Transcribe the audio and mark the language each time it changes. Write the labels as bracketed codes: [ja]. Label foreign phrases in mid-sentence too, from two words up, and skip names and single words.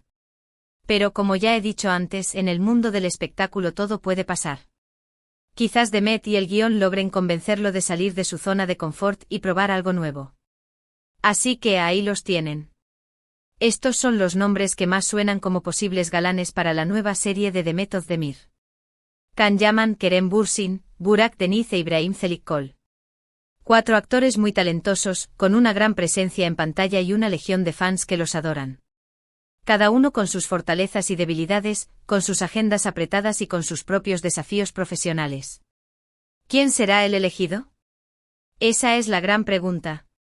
[es] Pero como ya he dicho antes, en el mundo del espectáculo todo puede pasar. Quizás Demet y el guión logren convencerlo de salir de su zona de confort y probar algo nuevo. Así que ahí los tienen. Estos son los nombres que más suenan como posibles galanes para la nueva serie de Demet Özdemir. Can Yaman, Kerem Bürsin, Burak Deniz e İbrahim Çelikkol. 4 actores muy talentosos, con una gran presencia en pantalla y una legión de fans que los adoran. Cada uno con sus fortalezas y debilidades, con sus agendas apretadas y con sus propios desafíos profesionales. ¿Quién será el elegido? Esa es la gran pregunta.